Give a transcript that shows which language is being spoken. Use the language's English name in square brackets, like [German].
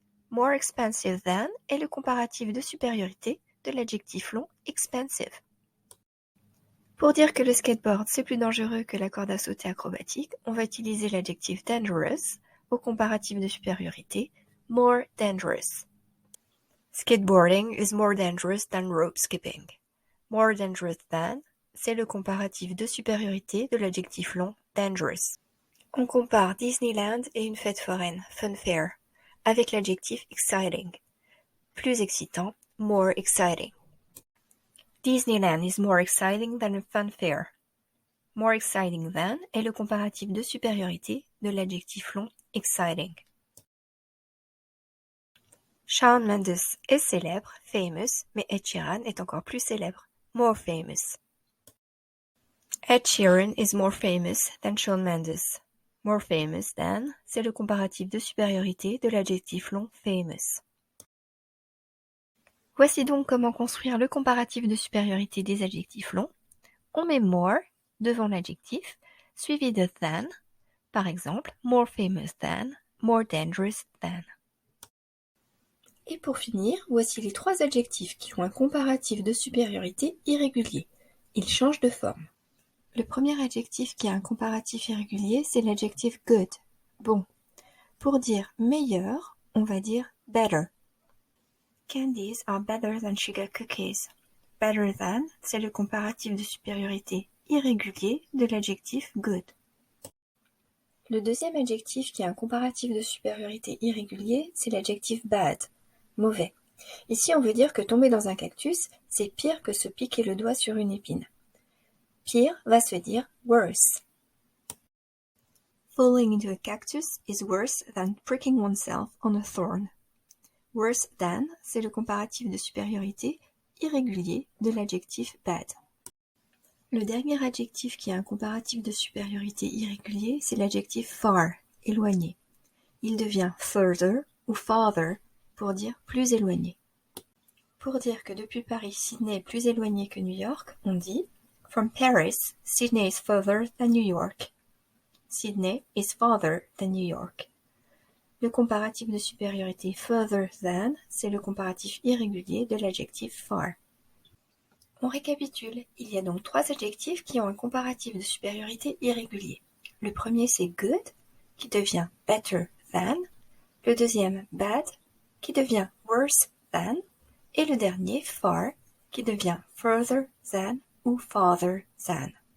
[French] More expensive than est le comparatif de supériorité de l'adjectif long expensive. Pour dire que le skateboard c'est plus dangereux que la corde à sauter acrobatique, on va utiliser l'adjectif dangerous au comparatif de supériorité more dangerous. [English] Skateboarding is more dangerous than rope skipping. [French] More dangerous than, c'est le comparatif de supériorité de l'adjectif long dangerous. On compare Disneyland et une fête foraine, fun fair, avec l'adjectif exciting. Plus excitant, [English] more exciting. Disneyland is more exciting than a fun fair. [French] More exciting than est le comparatif de supériorité de l'adjectif long exciting. Shawn Mendes est célèbre, famous, mais Ed Sheeran est encore plus célèbre, more famous. [English] Ed Sheeran is more famous than Shawn Mendes. [French] More famous than, c'est le comparatif de supériorité de l'adjectif long famous. Voici donc comment construire le comparatif de supériorité des adjectifs longs. On met more devant l'adjectif, suivi de than, par exemple, more famous than, more dangerous than. Et pour finir, voici les trois adjectifs qui ont un comparatif de supériorité irrégulier. Ils changent de forme. Le premier adjectif qui a un comparatif irrégulier, c'est l'adjectif good, bon. Pour dire meilleur, on va dire better. [English] Candies are better than sugar cookies. [French] Better than, c'est le comparatif de supériorité irrégulier de l'adjectif good. Le deuxième adjectif qui a un comparatif de supériorité irrégulier, c'est l'adjectif bad, mauvais. Ici, on veut dire que tomber dans un cactus, c'est pire que se piquer le doigt sur une épine. Pire va se dire worse. [English] Falling into a cactus is worse than pricking oneself on a thorn. [French] Worse than, c'est le comparatif de supériorité irrégulier de l'adjectif bad. Le dernier adjectif qui a un comparatif de supériorité irrégulier, c'est l'adjectif far, éloigné. Il devient further ou farther pour dire plus éloigné. Pour dire que depuis Paris, Sydney est plus éloigné que New York, on dit [English] From Paris, Sydney is further than New York. Sydney is farther than New York. [French] Le comparatif de supériorité further than, c'est le comparatif irrégulier de l'adjectif far. On récapitule, il y a donc 3 adjectifs qui ont un comparatif de supériorité irrégulier. Le premier c'est good, qui devient better than, le deuxième bad, qui devient worse than, et le dernier far, qui devient further than ou farther than.